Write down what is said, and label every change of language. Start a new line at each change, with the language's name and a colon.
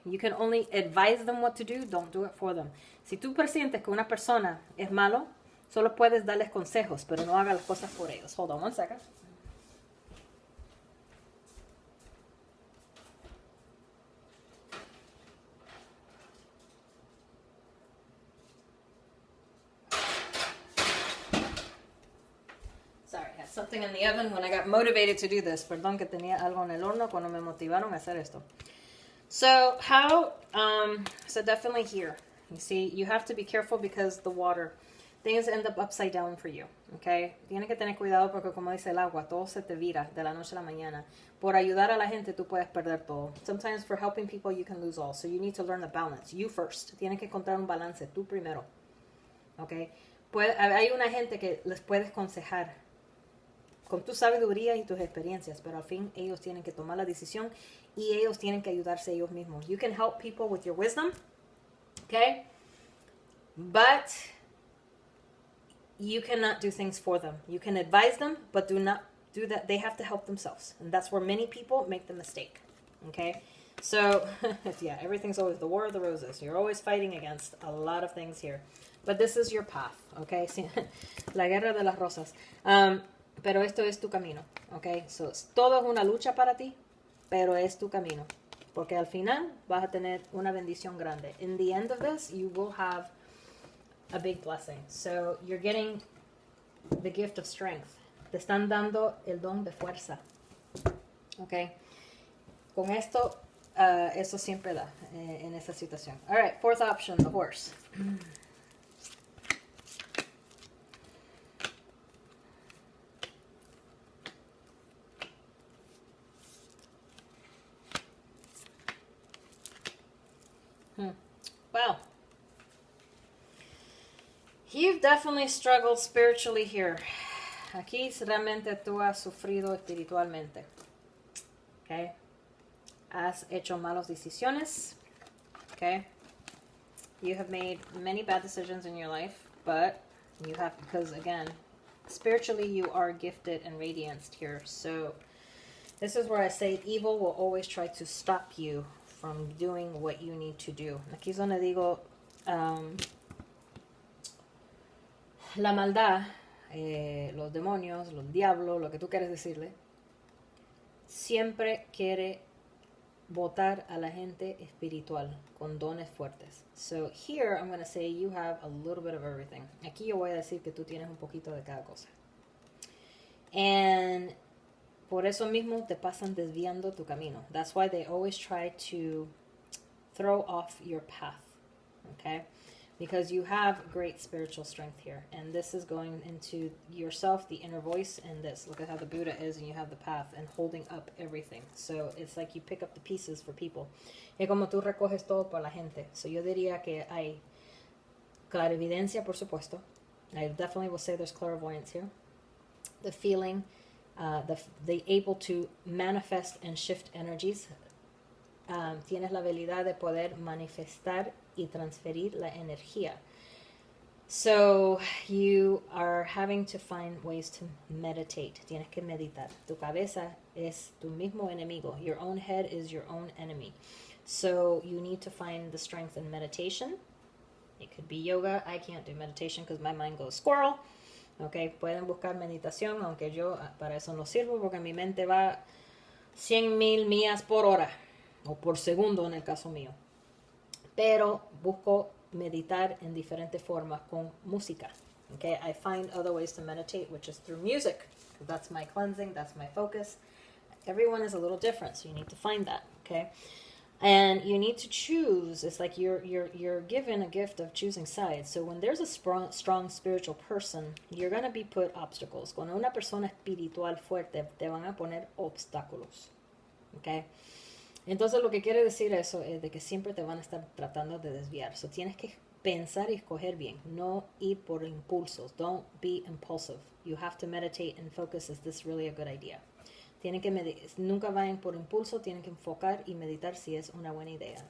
English: You can only advise them what to do, don't do it for them.
Spanish: Si tú presientes que una persona es malo, solo puedes darles consejos, pero no hagas las cosas por ellos.
English: Hold on one second. Something in the oven when I got motivated to do this.
Spanish: Perdón que tenía algo en el horno cuando me motivaron a hacer esto.
English: So so definitely here. You see, you have to be careful because the water, things end up upside down for you, okay?
Spanish: Tienes que tener cuidado porque como dice el agua, todo se te vira de la noche a la mañana. Por ayudar a la gente, tú puedes perder todo.
English: Sometimes for helping people, you can lose all. So you need to learn the balance. You first.
Spanish: Tienes que encontrar un balance, tú primero, okay? Hay una gente que les puedes aconsejar con tu sabiduría y tus experiencias, pero al fin ellos tienen que tomar la decisión y ellos tienen que ayudarse ellos mismos.
English: You can help people with your wisdom, okay? But you cannot do things for them. You can advise them, but do not do that. They have to help themselves. And that's where many people make the mistake, okay? So, yeah, everything's always the war of the roses. You're always fighting against a lot of things here. But this is your path, okay?
Spanish: Sí, la guerra de las rosas. Pero esto es tu camino, okay? So, todo es una lucha para ti, pero es tu camino. Porque al final vas a tener una bendición grande.
English: In the end of this, you will have a big blessing. So you're getting the gift of strength.
Spanish: Te están dando el don de fuerza. Okay. Con esto, eso siempre da en esa situación.
English: All right, fourth option, the horse. Wow. You've definitely struggled spiritually here.
Spanish: Aquí realmente tú has sufrido espiritualmente. Okay. Has hecho malas decisiones.
English: Okay. You have made many bad decisions in your life, but you have, because again, spiritually you are gifted and radianced here. So this is where I say evil will always try to stop you from doing what you need to do.
Spanish: Aquí es donde digo, la maldad, los demonios, los diablos, lo que tú quieres decirle, siempre quiere botar a la gente espiritual con dones fuertes.
English: So here I'm going to say you have a little bit of everything.
Spanish: Aquí yo voy a decir que tú tienes un poquito de cada cosa. And por eso mismo te pasan desviando tu camino.
English: That's why they always try to throw off your path. Okay? Because you have great spiritual strength here. And this is going into yourself, the inner voice, and this. Look at how the Buddha is, and you have the path, and holding up everything. So it's like you pick up the pieces for people.
Spanish: Es como tú recoges todo para la gente. So yo diría que hay clarividencia, por supuesto.
English: I definitely will say there's clairvoyance here. The feeling, the able to manifest and shift energies.
Spanish: Tienes la habilidad de poder manifestar y transferir la energía.
English: So you are having to find ways to meditate.
Spanish: Tienes que meditar. Tu cabeza es tu mismo enemigo.
English: Your own head is your own enemy. So you need to find the strength in meditation. It could be yoga. I can't do meditation because my mind goes squirrel.
Spanish: Okay, pueden buscar meditación, aunque yo para eso no sirvo porque mi mente va 100,000 millas por hora o por segundo en el caso mío. Pero busco meditar en diferentes formas con música.
English: Okay, I find other ways to meditate, which is through music. That's my cleansing, that's my focus. Everyone is a little different, so you need to find that. Okay, and you need to choose. It's like you're given a gift of choosing sides. So when there's a strong spiritual person, you're gonna be put obstacles.
Spanish: Cuando una persona espiritual fuerte, te van a poner obstáculos. Okay. Entonces lo que quiere decir eso es de que siempre te van a estar tratando de desviar. So tienes que pensar y escoger bien, no ir por impulsos.
English: Don't be impulsive. You have to meditate and focus. Is this really a good idea?
Spanish: Tienen que nunca vayan por impulso, tienen que enfocar y meditar si es una buena idea.